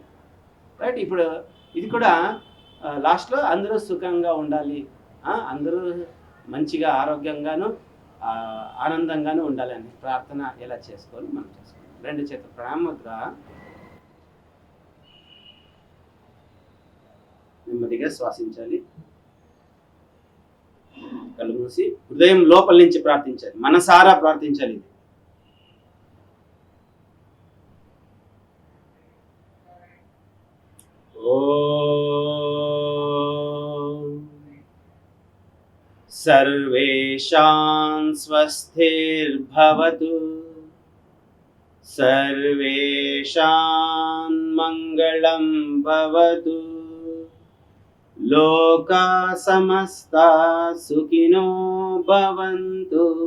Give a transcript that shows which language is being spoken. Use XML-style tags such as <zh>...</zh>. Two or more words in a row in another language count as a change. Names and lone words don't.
<te>రైట్, ఇప్పుడు ఇది కూడా లాస్ట్లో అందరూ సుఖంగా ఉండాలి, అందరూ మంచిగా ఆరోగ్యంగాను ఆనందంగాను ఉండాలి అని ప్రార్థన ఎలా చేసుకోవాలి మనం చేసుకోవాలి. 2 చేతులు ప్రణామముద్ర, నెమ్మదిగా శ్వాసించాలి. కళ్ళు మూసి హృదయం లోపల నుంచి ప్రార్థించాలి, మనసారా ప్రార్థించాలి.</te> <sa>ఇది सर्वेषां स्वस्तिर्भवतु, सर्वेषां मङ्गलं भवतु, लोका समस्ता सुखिनो भवन्तु.</sa>